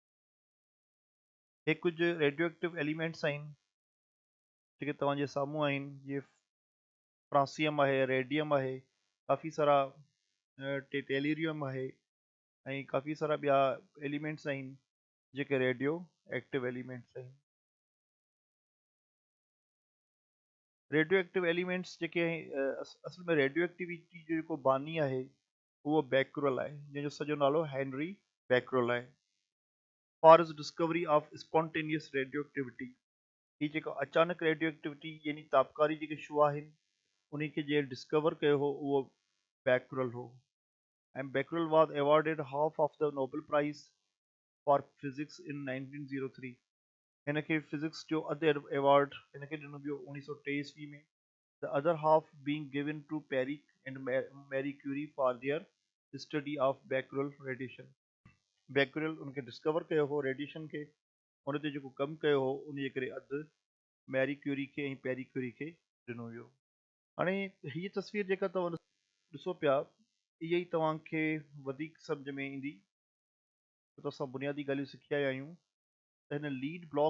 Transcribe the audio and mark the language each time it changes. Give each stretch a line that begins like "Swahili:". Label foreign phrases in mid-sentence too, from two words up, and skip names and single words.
Sindhi: हे कुझु
English: radio active elements
Sindhi: आहिनि जेके तव्हांजे साम्हूं आहिनि जीअं फ्रांसियम आहे रेडियम आहे काफ़ी सारा टेलीरियम आहे ऐं काफ़ी सारा ॿिया एलिमेंट्स आहिनि जेके
English: radio active elements
Sindhi: आहिनि
English: radio active elements
Sindhi: जेके असल में रेडियो एक्टिविटी जो जेको बानी आहे उहो बैक्यूरल आहे जंहिंजो सॼो नालो हेनरी बैक्यूरल आहे
English: for his discovery of spontaneous radio activity
Sindhi: ही जेको अचानक रेडियो एक्टिविटी यानी ताबकारी जेके शुआ आहिनि उन खे जे डिस्कवर कयो हो उहो बैक्यूरल हो
English: and Becquerel was awarded half of the Nobel Prize for Physics in 1903.
Sindhi: हिन खे फिजिक्स जो अधु अवार्ड हिन खे ॾिनो वियो 1923 में
English: the other half being given to Perry and Marie Curie for their study of Becquerel radiation.
Sindhi: Becquerel उनखे डिस्कवर कयो हो रेडिएशन खे उन ते जेको कमु कयो हो उन जे करे अधु मैरी क्यूरी खे ऐं पेरी क्यूरी खे ॾिनो वियो हाणे हीअ तस्वीर जेका तव्हां ॾिसो पिया इहा ई तव्हांखे वधीक सम्झ में ईंदी छो त असां बुनियादी ॻाल्हियूं सिखिया आहियूं त हिन लीड